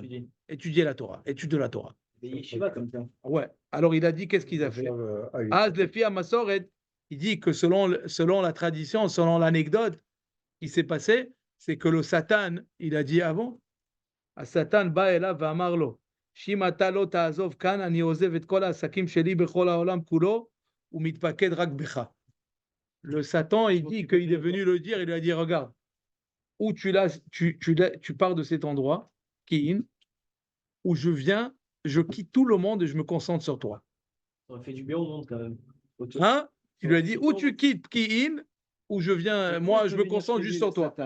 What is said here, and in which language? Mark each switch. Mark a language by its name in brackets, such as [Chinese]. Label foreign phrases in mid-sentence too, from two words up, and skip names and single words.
[French] Étudier la Torah. Étude de la Torah. Des yeshivas comme ça. Ouais. Alors, il a dit, qu'est-ce qu'il a fait? [Hebrew] אז לפי המסורת, [French] il dit que selon la tradition, selon l'anecdote qui s'est passée, c'est que le Satan, il a dit avant, [Hebrew] שטן בא אליו ואמר לו, אם אתה לא תעזוב כאן, אני עוזב את כל העסקים שלי בכל העולם כולו, ומתפקד רק בך. [French] Le Satan, il dit qu'il est venu le dire, il lui a dit, regarde, où tu pars de cet endroit, Kiin, où je viens, je quitte tout le monde et je me concentre sur toi. Ça aurait fait du bien au monde quand même. Hein? Il lui a dit, où tu quittes Kiin, où je viens, moi, je me concentre juste sur toi.